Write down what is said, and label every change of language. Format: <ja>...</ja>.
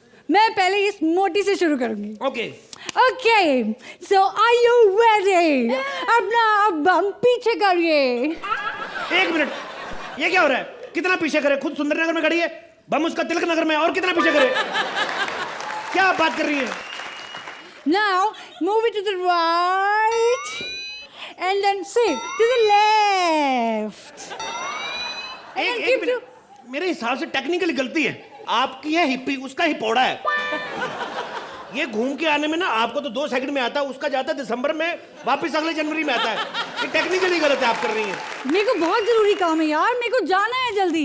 <hi>मैं पहले इस मोटी से शुरू करूंगी। Okay</hi> <en>Okay, so are you ready?</en> <hi>अपना अब हम पीछे करिए। एक मिनट, ये क्या हो रहा है? कितना पीछे करे? खुद सुंदरनगर में खड़ी है, बम उसका तिलक नगर में, और कितना पीछे करे? क्या आप बात कर रही हैं?</hi> <en>Now move it to the right and then shift to the left.</en> <hi>एक मिनट, मेरे हिसाब से टेक्निकली गलती है आपकी। है हिप्पी, उसका हिपोड़ा है। ये घूम के आने में ना आपको तो 2 सेकंड में आता है, उसका जाता है दिसंबर में, वापस अगले जनवरी में आता है। ये टेक्निकली गलत है आप कर रही हैं। मेरे को बहुत जरूरी काम है यार, मेरे को जाना है जल्दी।</hi>